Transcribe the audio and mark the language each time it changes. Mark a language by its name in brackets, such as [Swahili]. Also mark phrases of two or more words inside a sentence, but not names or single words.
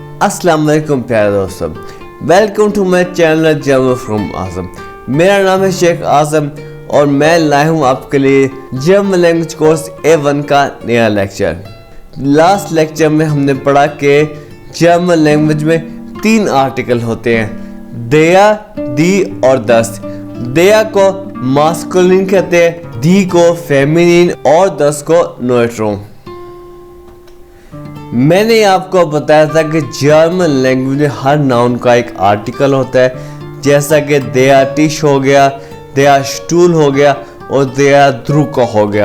[Arabic] السلام عليكم [Hindi] प्यारे दोस्तों, [English] welcome to my channel German from Azam. [Hindi] मेरा नाम है शेख आज़म और मैं लाया हूँ आपके लिए [English] German language course [Hindi] A1 का नया लेक्चर। लास्ट लेक्चर में हमने पढ़ा कि [English] German language [Hindi] में 3 आर्टिकल होते हैं, [German] der, die और das। [Hindi] der को मास्कुलिन कहते हैं, die को फेमिनिन और das को न्यूट्रल। मैंने आपको बताया था कि [English] German language [Hindi] में हर नाउन का एक आर्टिकल होता है, जैसा कि [German] der Tisch [Hindi] हो गया, [German] der Stuhl [Hindi] हो गया और [German] der Drucker [Hindi] हो गया।